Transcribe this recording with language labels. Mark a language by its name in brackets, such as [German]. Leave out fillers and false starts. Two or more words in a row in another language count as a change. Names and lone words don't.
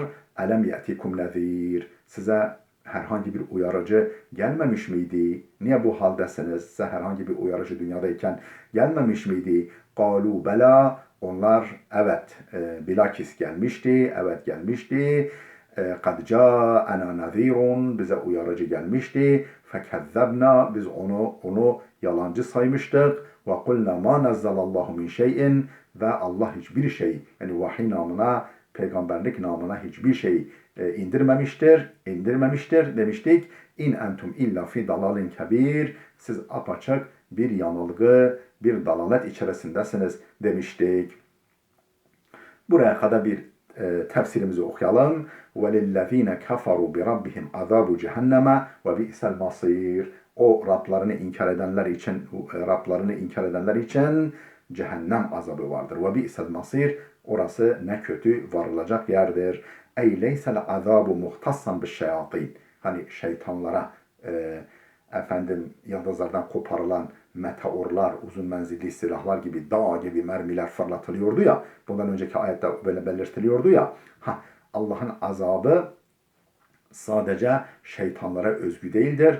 [Arabic] ألم يأتكم نذير. [Turkish] Size herhangi bir uyarıcı gelmemiş miydi? Niye bu haldesiniz? Size herhangi bir uyarıcı dünyadayken gelmemiş miydi? [Arabic] قالوا بلى. [Turkish] Onlar evet bilakis gelmişti. Evet gelmişti. [Arabic] قَدْ جَاءَنَا نَذ۪يرٌ. [Turkish] Bize uyarıcı gelmişti. فَكَذَّبْنَا. Biz onu yalancı saymıştık. [Arabic] وَقُلْنَا مَا نَزَّلَ اللّٰهُ مِنْ شَيْءٍ. [Turkish] Ve Allah hiçbir şey, yani vahiy namına, peygamberlik namına hiçbir şey indirmemiştir demiştik. [Arabic] إن أنتم إلا في ضلال كبير. [Turkish] Siz apaçık bir yanılgı, bir dalalet içerisindesiniz demiştik. Buraya kadar bir tefsirimizi okuyalım. [Arabic] وَلِلَّذ۪ينَ كَفَرُوا بِرَبِّهِمْ عَذَابُ جَهَنَّمَ وَبِئْسَ الْمَصِيرِ. [Turkish] O Rablarını inkar edenler için cehennem azabı vardır. [Arabic] وَبِئْسَ الْمَصِيرِ. [Turkish] Orası ne kötü varılacak yerdir. [Arabic] اَيْ لَيْسَ الْعَذَابُ مُخْتَصًّا بِالشَّيَاطِينَ. [Turkish] Hani şeytanlara yıldızlardan koparılan meteorlar, uzun menzilli silahlar gibi, dağ gibi mermiler fırlatılıyordu ya. Bundan önceki ayette böyle belirtiliyordu ya. Allah'ın azabı sadece şeytanlara özgü değildir.